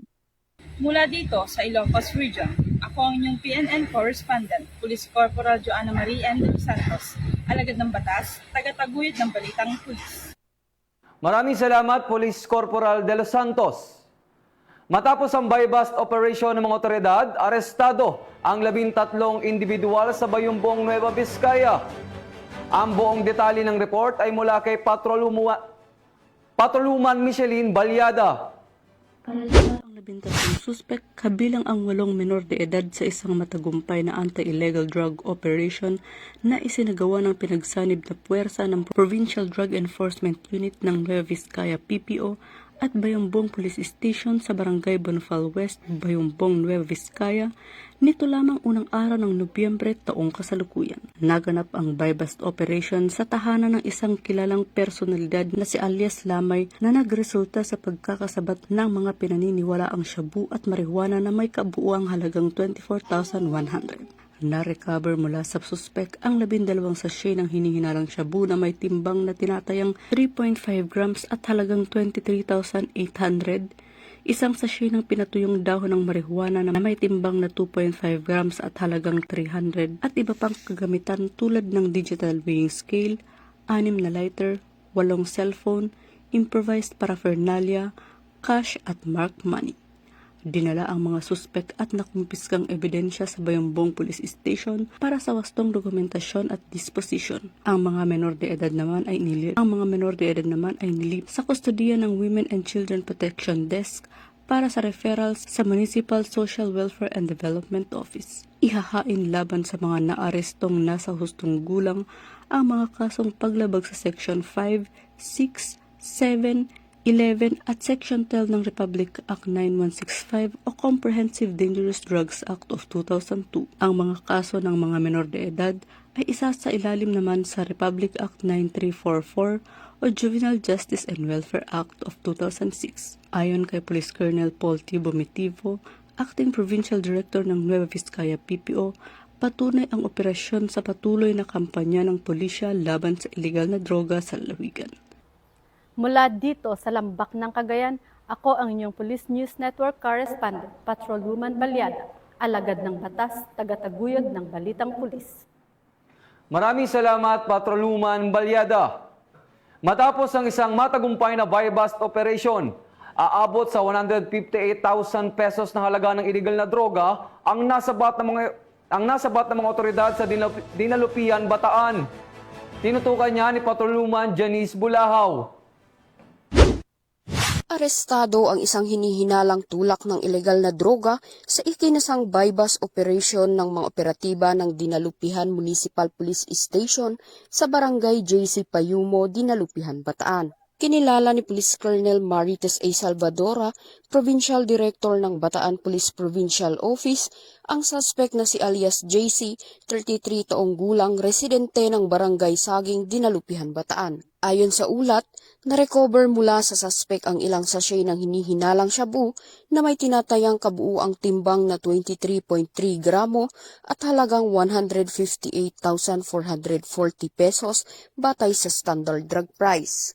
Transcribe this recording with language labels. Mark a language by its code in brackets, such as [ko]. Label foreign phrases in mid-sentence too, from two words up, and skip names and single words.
[tl] Mula dito sa Ilocos Region, ako ang inyong PNN correspondent, Police Corporal Joanna Marie M. de los Santos, alagad ng batas, taga-taguyod ng balitang pulis. Maraming salamat, Police Corporal de los Santos. Matapos ang [en] buy-bust operation [tl] ng mga otoridad, arestado ang 13 individual sa Bayumbong, Nueva Vizcaya. Ang buong detalye ng report ay mula kay Patrolwoman Micheline Balyada. Ang 13 suspect, kabilang ang 8 menor de edad sa isang matagumpay na [en] anti-illegal drug operation [tl] na isinagawa ng pinagsanib na puwersa ng Provincial Drug Enforcement Unit ng Nueva Vizcaya PPO at Bayambong Police Station sa Barangay Bonfal West, Bayambong, Nueva Vizcaya, nito lamang unang araw ng Nobyembre taong kasalukuyan. Naganap ang [en] buy-bust operation [tl] sa tahanan ng isang kilalang personalidad na si alias Lamay na nagresulta sa pagkakasabat ng mga pinaniniwalaang shabu at marijuana na may kabuuang halagang 24,100. Na-recover mula sa suspect ang 12 sachet ng hinihinalang shabu na may timbang na tinatayang 3.5 grams at halagang 23,800, isang sachet ng pinatuyong dahon ng marijuana na may timbang na 2.5 grams at halagang 300 at iba pang kagamitan tulad ng [en] digital weighing scale, [tl] 6 na lighter, 8 cellphone, [en] improvised paraphernalia, [tl] cash at [en] marked money. [tl] Dinala ang mga suspek at nakumpiskang ebidensya sa Bayambong Police Station para sa wastong dokumentasyon at disposition. Ang mga menor de edad naman ay nilip sa kustodiya ng Women and Children Protection Desk para sa referrals sa Municipal Social Welfare and Development Office. Ihahain laban sa mga naarestong nasa hustong gulang ang mga kasong paglabag sa Section 5, 6, 7, 11 at Section 12 ng Republic Act 9165 o Comprehensive Dangerous Drugs Act of 2002. Ang mga kaso ng mga menor de edad ay isa sa ilalim naman sa Republic Act 9344 o Juvenile Justice and Welfare Act of 2006. Ayon kay Police Colonel Paul T. Bomitivo, Acting Provincial Director ng Nueva Vizcaya PPO, patunay ang operasyon sa patuloy na kampanya ng pulisya laban sa illegal na droga sa lalawigan. Mula dito sa Lambak ng Cagayan, ako ang inyong Police News Network Correspondent, Patrolwoman Balyada, alagad ng batas, tagataguyod ng Balitang Pulis. Maraming salamat, Patrolwoman Balyada. Matapos ang isang matagumpay na [en] buy-bust operation, [tl] aabot sa 158,000 pesos na halaga ng illegal na droga ang nasabat ng mga otoridad sa Dinalupian, Bataan. Tinutukan niya ni Patrolwoman Janice Bulahaw. Arestado ang isang hinihinalang tulak ng ilegal na droga sa ikinasang [en] buy-bust operation [tl] ng mga operatiba ng Dinalupihan Municipal Police Station sa Barangay JC Payumo, Dinalupihan, Bataan. Kinilala ni Police Colonel Marites A. Salvadora, Provincial Director ng Bataan Police Provincial Office, ang suspect na si alias JC, 33 taong gulang, residente ng Barangay Saging, Dinalupihan, Bataan. Ayon sa ulat, na-recover mula sa suspect ang ilang sachet ng hinihinalang shabu na may tinatayang kabuuang timbang na 23.3 gramo at halagang 158,440 pesos batay sa [en] standard drug price.